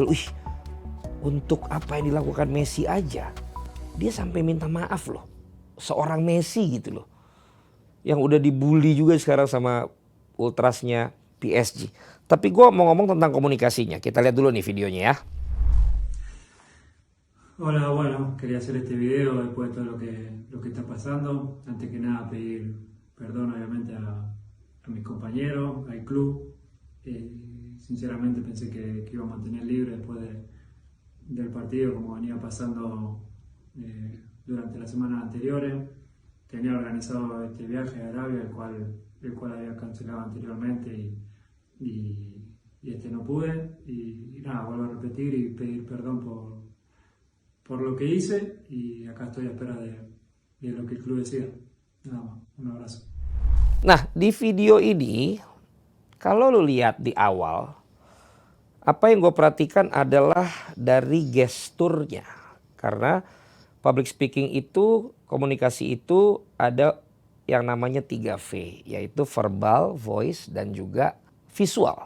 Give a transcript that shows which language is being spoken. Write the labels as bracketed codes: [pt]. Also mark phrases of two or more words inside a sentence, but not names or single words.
[id] Untuk apa yang dilakukan Messi aja, dia sampai minta maaf loh. Seorang Messi gitu loh, yang udah dibully juga sekarang sama ultrasnya PSG. Tapi gue mau ngomong tentang komunikasinya. Kita lihat dulu nih videonya ya. [es] Hola, bueno, quería hacer este video después de todo lo que está pasando. Antes que nada pedir perdón obviamente a mis compañeros, al club. Sinceramente pensé que iba a mantener libre después del partido como venía pasando durante las semanas anteriores. Tenía organizado este viaje a Arabia, el cual había cancelado anteriormente y no pude. Y nada, vuelvo a repetir y pedir perdón por lo que hice y acá estoy a espera de lo que el club decida. Nada más, un abrazo. [id] Nah, di video ini kalau lu lihat di awal, apa yang gue perhatikan adalah dari gesturnya. Karena [en] public speaking [id] itu, komunikasi itu ada yang namanya 3V, yaitu verbal, voice, dan juga visual.